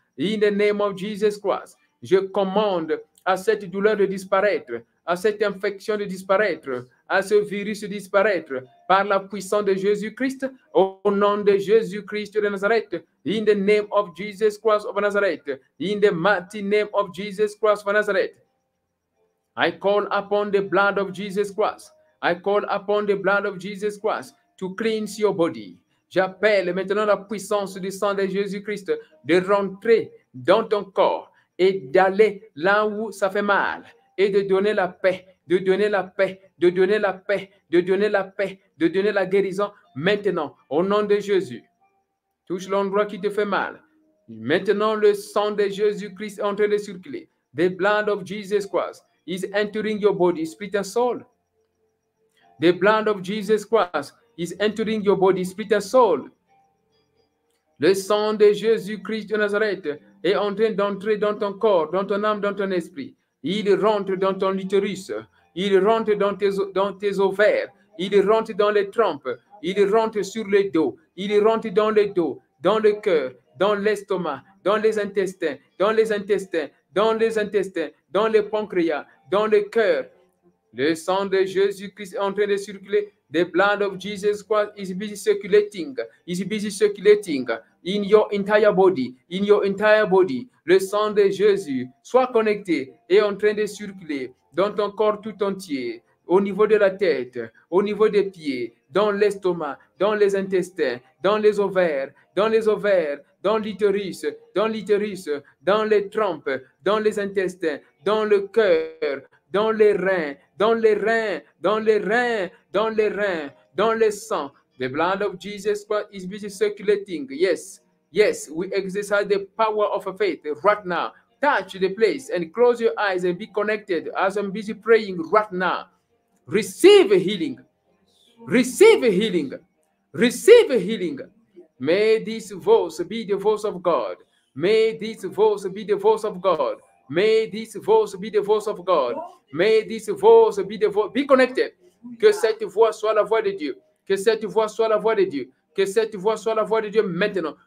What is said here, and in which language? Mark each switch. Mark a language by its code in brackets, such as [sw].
[en] In the name of Jesus Christ, [fr] je commande à cette douleur de disparaître, à cette infection de disparaître, à ce virus de disparaître, par la puissance de Jésus-Christ, au nom de Jésus-Christ de Nazareth, [en] in the name of Jesus Christ of Nazareth, [fr] in the mighty name of Jesus Christ of Nazareth. [en] I call upon the blood of Jesus Christ. I call upon the blood of Jesus Christ to cleanse your body. [fr] J'appelle maintenant la puissance du sang de Jésus-Christ de rentrer dans ton corps et d'aller là où ça fait mal et de donner la paix, de donner la paix, de donner la paix, de donner la paix, de donner la guérison maintenant au nom de Jésus. Touche l'endroit qui te fait mal. Maintenant, le sang de Jésus-Christ est en train de circuler. [en] The blood of Jesus Christ is entering your body, spirit and soul. The blood of Jesus Christ is entering your body, spirit and soul. [fr] Le sang de Jésus-Christ de Nazareth est en train d'entrer dans ton corps, dans ton âme, dans ton esprit. Il rentre dans ton utérus. Il rentre dans tes ovaires. Il rentre dans les trompes. Il rentre sur le dos. Il rentre dans le dos, dans le cœur, dans l'estomac, dans les intestins, dans les intestins, dans les intestins, dans le pancréas, dans le cœur. Le sang de Jésus-Christ est en train de circuler. [en] The blood of Jesus Christ is busy circulating. Is busy circulating in your entire body. In your entire body. [fr] Le sang de Jésus, soit connecté, est en train de circuler dans ton corps tout entier. Au niveau de la tête, au niveau des pieds, dans l'estomac, dans les intestins, dans les ovaires, dans l'utérus, dans les trompes, dans les intestins, dans le cœur, dans les reins, dans les reins, dans les reins, dans les reins, dans le sang. [en] The blood of Jesus Christ is busy circulating. Yes, we exercise the power of faith right now. Touch the place and close your eyes and be connected as I'm busy praying right now. Receive healing. Receive healing. Receive healing. May this voice be the voice of God. May this voice be the voice of God. May this voice be the voice of God. May this voice be the voice. Be connected. [fr] Que cette voix soit la voix de Dieu. Que cette voix soit la voix de Dieu. Que cette voix soit la voix de Dieu maintenant.